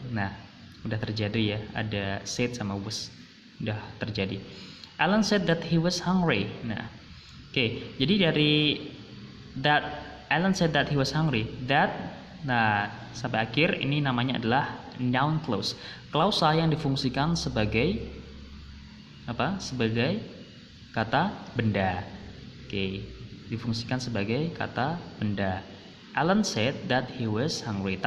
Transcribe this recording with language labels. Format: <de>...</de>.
<id>Nah, udah terjadi ya, ada said sama was, udah terjadi.</id> <en>Alan said that he was hungry.</en> <id>Nah, oke, jadi dari that,</id> <en>Alan said that he was hungry.</en> <id>That, nah sampai akhir ini namanya adalah noun clause. Klausa yang difungsikan sebagai apa? Sebagai kata benda. Oke, difungsikan sebagai kata benda.</id> <en>Alan said that he was hungry.</en>